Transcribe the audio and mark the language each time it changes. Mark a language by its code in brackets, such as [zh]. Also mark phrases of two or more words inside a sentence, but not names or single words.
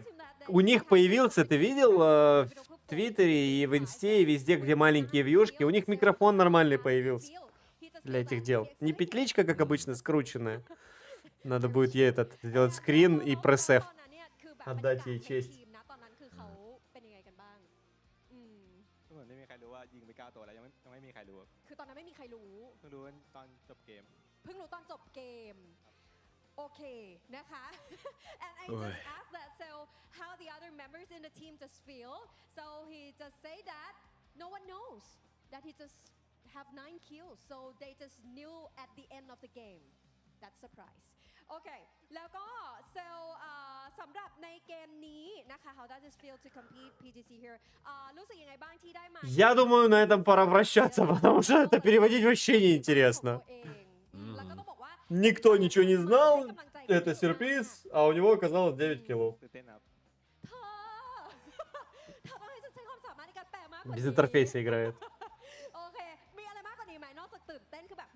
[ru] У них появился, ты видел, в Твиттере и в Инсте, и везде, где маленькие вьюшки, у них микрофон нормальный появился для этих дел. Не петличка, как обычно, скрученная. Надо будет ей этот сделать скрин и пресс-эф. Отдать ей честь. [en] Okay,นะคะ. And I just asked that, so how the other members in the team just feel. So he just say that no one knows that he just have 9 kills. So they just knew at the end of the game. That's surprise. Okay, [th] แล้วก็ [en] so [th] สำหรับในเกมนี้นะคะ [en] how does it feel to compete PGC here? [th] รู้สึกยังไงบ้างที่ได้มา [ru] Я думаю, на этом пора прощаться, потому что это переводить вообще неинтересно. Никто ничего не знал, это сюрприз, а у него оказалось 9 киллов. Без интерфейса играет.